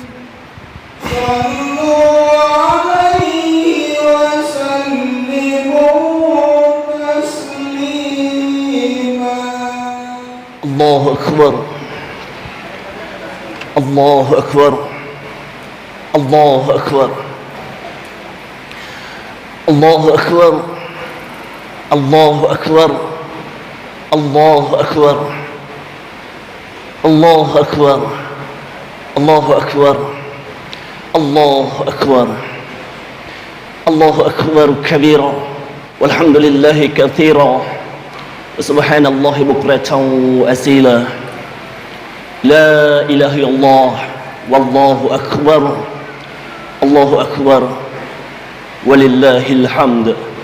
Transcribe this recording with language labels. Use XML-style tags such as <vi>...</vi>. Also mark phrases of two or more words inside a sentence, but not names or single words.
<ar>الله أكبر، الله أكبر، الله أكبر، الله أكبر، الله أكبر، الله أكبر, الله أكبر، الله أكبر، الله أكبر، الله أكبر كبيرا، والحمد لله كثيرا، سبحان الله بكرة وأصيلا، لا إله إلا الله، والله أكبر، الله أكبر، ولله الحمد.</ar>